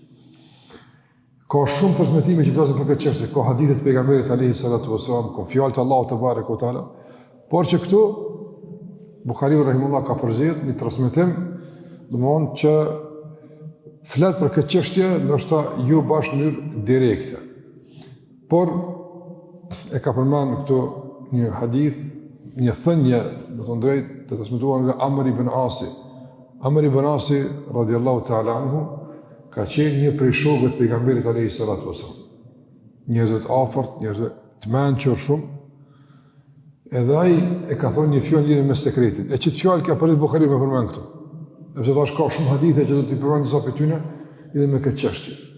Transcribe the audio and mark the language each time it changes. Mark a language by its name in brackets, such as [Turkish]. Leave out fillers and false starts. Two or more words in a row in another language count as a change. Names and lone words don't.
[Albanian] Ka shumë transmetime që flasin për këtë çështje, ka hadithe të pejgamberit [Arabic] عليه الصلاة والسلام, [Albanian] ka fjalë të Allahut te [Arabic] تبارك وتعالى, [Albanian] por që këtu Buhariu rahimullah ka përzgjedhur një transmetim, domthonë që flet për këtë çështje, ndoshta jo bashkë në mënyrë direkte. Por e ka përmendur këtu një hadith, një thënie, do të drejt, të transmetuar nga Amr ibn Asi. Amr ibn Asi [Arabic] رضي الله تعالى عنه [Albanian] ka qenë një prej shokëve të pejgamberit [Arabic] عليه الصلاة والسلام. [Albanian] Njerëz të afërt, njerëz të mençur shumë. Edhe ai e ka thonë një fjalë lidhur me sekretin. E çet fjalë ka për Buhariu më përmend këtu. Sepse thash ka shumë hadithe që do t'i përmend disa prej tyre lidhur me këtë çështje.